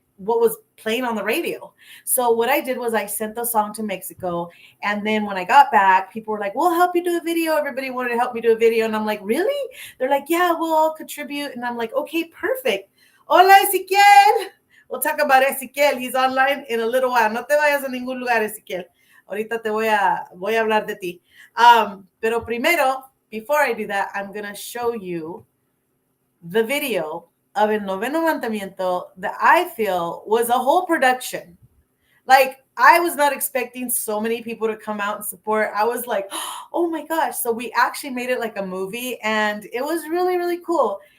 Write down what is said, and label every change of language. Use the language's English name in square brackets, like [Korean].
[English] what was playing on the radio. So what I did was I sent the song to Mexico, and then when I got back, people were like, "We'll help you do a video." Everybody wanted to help me do a video, and I'm like, "Really?" They're like, "Yeah, we'll all contribute," and I'm like, "Okay, perfect." [Spanish] Hola, [English] Ezequiel. We'll talk about Ezequiel. He's online in a little while. [Spanish] No te vayas a ningún lugar, Ezequiel. Ahorita voy a hablar de ti. Pero primero, [English] before I do that, I'm gonna show you the video of El Noveno Mandamiento that I feel was a whole production. Like, I was not expecting so many people to come out and support. I was like, oh my gosh. So we actually made it like a movie, and it was really, really cool.